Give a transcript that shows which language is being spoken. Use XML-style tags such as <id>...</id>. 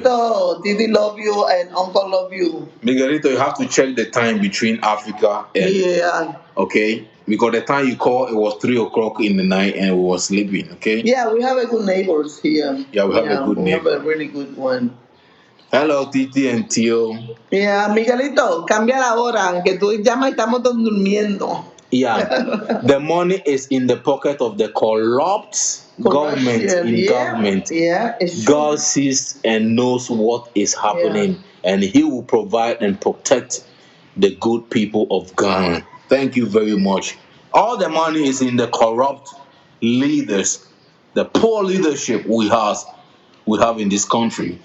<en>Miguelito, Didi love you and Uncle love you. Miguelito, you have to check the time between Africa and okay, because the time you call it was 3 o'clock in the night and we were sleeping. Okay. Yeah, we have a good neighbors here. Yeah, we have a good neighbor. We have a really good one. Hello, Titi and Tio.</en> <es>Yeah, Miguelito, cambia la hora, que tú llamas y estamos todos durmiendo.</es> <en>Yeah, the money is in the pocket of the corrupt government. Government. Yeah, it's true. God sees and knows what is happening, and He will provide and protect the good people of Ghana. Thank you very much. All the money is in the corrupt leaders, the poor leadership we have in this country.</en>